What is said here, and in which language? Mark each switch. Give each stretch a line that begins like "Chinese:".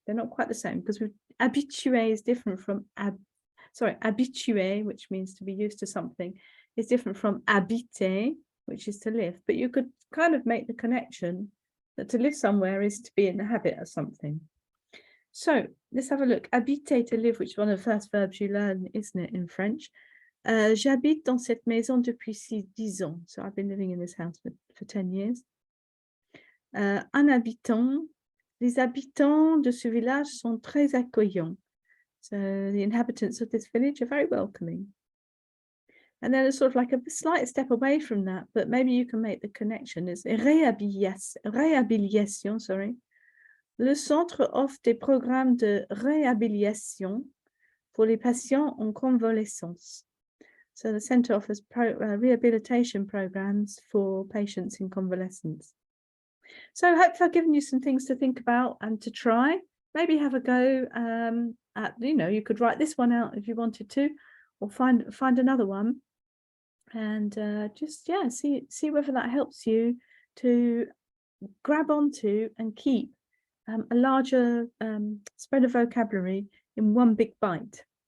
English: They're not quite the same because habitué is different from habitué, which means to be used to something, is different from habiter, which is to live. But you could kind of make the connection that to live somewhere is to be in the habit of something. So let's have a look. Habiter, to live, which is one of the first verbs you learn, isn't it, in French?
French: J'habite dans cette maison depuis 10 ans.
English: So I've been living in this house for 10 years.
French: Un habitant, les habitants de ce village sont très accueillants.
English: So the inhabitants of this village are very welcoming. And then it's sort of like a slight step away from that, but maybe you can make the connection. It's réhabilitation, sorry.
French: Le centre offre des programmes de réhabilitation pour les patients en convalescence.
English: So the center offers rehabilitation programs for patients in convalescence. So I hope I've given you some things to think about and to try. Maybe have a go at, you could write this one out if you wanted to, or find another one, and see whether that helps you to grab onto and keep a larger spread of vocabulary in one big bite.